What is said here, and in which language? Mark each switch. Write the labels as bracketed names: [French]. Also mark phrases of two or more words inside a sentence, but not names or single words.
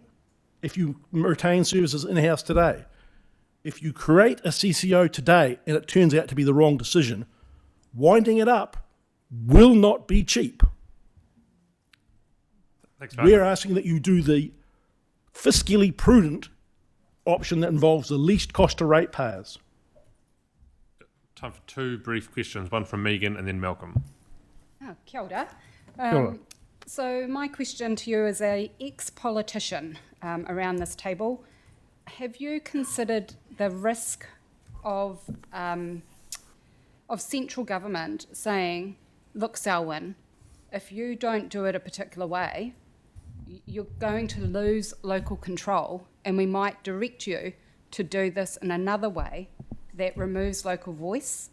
[English] If you retain services in-house today. If you create a CCO today and it turns out to be the wrong decision, winding it up will not be cheap. Thanks, We're asking that you do the fiscally prudent option that involves the least cost to ratepayers. Time for two brief questions, one from Megan and then Malcolm. [Māori] Oh, kia ora. Kia ora. [English] So my question to you as a ex-politician around this table, have you considered the risk of central government saying, look, Selwyn, if you don't do it a particular way, you're going to lose local control and we might direct you to do this in another way that removes local voice?